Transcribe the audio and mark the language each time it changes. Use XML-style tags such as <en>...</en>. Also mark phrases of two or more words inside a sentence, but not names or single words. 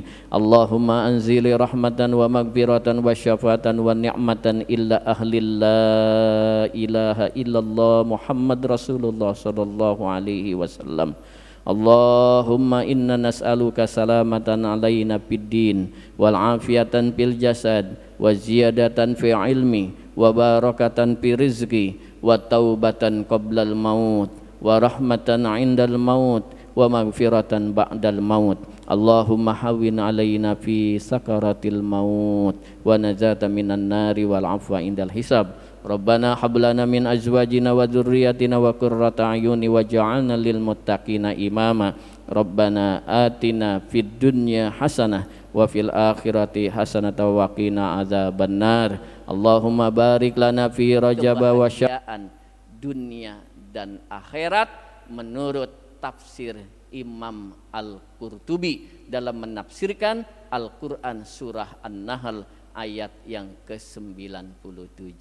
<ar>اللهم أنزل رحمة ومغفرة وشفاء ونعمة إلى أهل لا إله إلا الله محمد رسول الله صلى الله عليه وسلم. اللهم إنا نسألك سلامة علينا في الدين والعافية في الجسد وزيادة في العلم وبركة في الرزق وتوبة قبل الموت ورحمة عند الموت ومغفرة بعد الموت. اللهم هون علينا في سكرات الموت والنجاة من النار والعفو عند الحساب. ربنا هب لنا من أزواجنا وذرياتنا قرة أعين واجعلنا للمتقين إماما. ربنا آتنا في الدنيا حسنة وفي الآخرة حسنة وقنا عذاب النار. اللهم بارك لنا في رجب وشعبان</ar> <id>dunia dan akhirat menurut tafsir Imam Al-Qurtubi dalam menafsirkan Al-Quran surah An-Nahl ayat yang ke-97.</id>